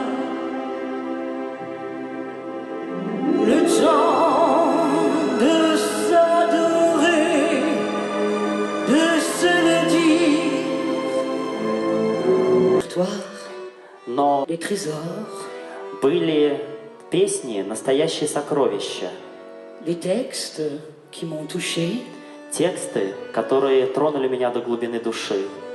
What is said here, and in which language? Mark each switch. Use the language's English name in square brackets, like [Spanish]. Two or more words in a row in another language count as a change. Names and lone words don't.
[French] Le temps de s'adorer, de se le dire. [Russian] Но [French] Les trésors, [Russian] были песни настоящие сокровища, [French] les textes qui m'ont touché. [Russian] тексты, которые тронули меня до глубины души.